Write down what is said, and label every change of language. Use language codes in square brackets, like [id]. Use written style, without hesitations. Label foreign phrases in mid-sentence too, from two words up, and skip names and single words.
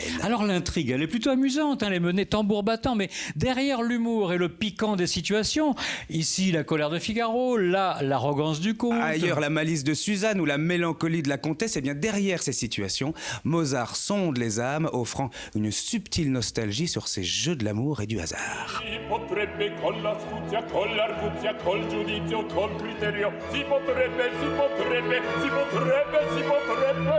[fr] Alors l'intrigue, elle est plutôt amusante, les menées tambour battant, mais derrière l'humour et le piquant des situations, ici la colère de Figaro, là l'arrogance du comte. Ailleurs la malice de Suzanne ou la mélancolie de la comtesse, et bien derrière ces situations, Mozart sonde les âmes, offrant une subtile nostalgie sur ces jeux de l'amour et du hasard. [it] Si potrebbe con l'astuzia, con l'arguzia, col giudizio, col criterio, si potrebbe, si potrebbe, si potrebbe, si potrebbe.